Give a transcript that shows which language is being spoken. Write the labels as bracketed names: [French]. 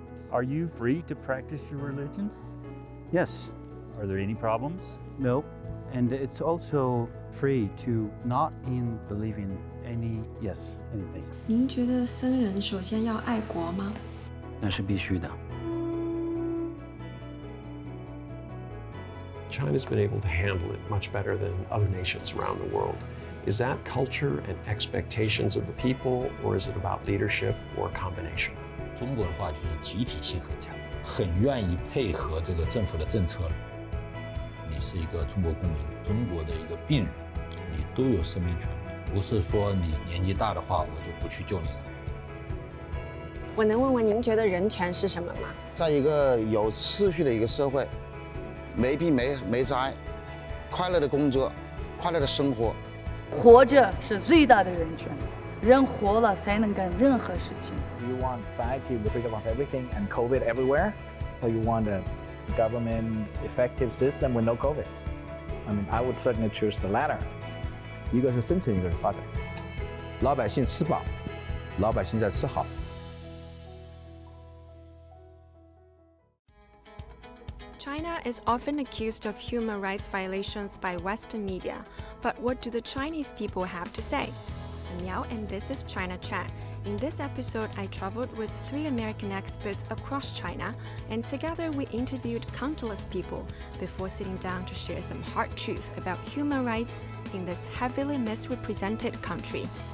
[English] Are you free to practice your religion? Yes. Are there any problems? No. And it's also free to not believe in anything. [Chinese] 您觉得僧人首先要爱国吗？那是必须的。 [English] China's been able to handle it much better than other nations around the world. Is that culture and expectations of the people, or is it about leadership or a combination? [Chinese] 中国的话就是集体性很强，很愿意配合这个政府的政策。你是一个中国公民，中国的一个病人，你都有生命权利，不是说你年纪大的话，我就不去救你了。我能问问您觉得人权是什么吗？在一个有秩序的一个社会，没病没灾，快乐的工作，快乐的生活。活着是最大的人权，人活了才能干任何事情。 [English] You want society with freedom of everything and COVID everywhere, or you want a government effective system with no COVID? I mean, I would certainly choose the latter. [Chinese] 一个是生存，一个是发展。老百姓吃饱，老百姓在吃好。 [English] China is often accused of human rights violations by Western media, but what do the Chinese people have to say? I'm Miao, and this is China Chat. In this episode, I traveled with 3 American experts across China, and together we interviewed countless people before sitting down to share some hard truths about human rights in this heavily misrepresented country.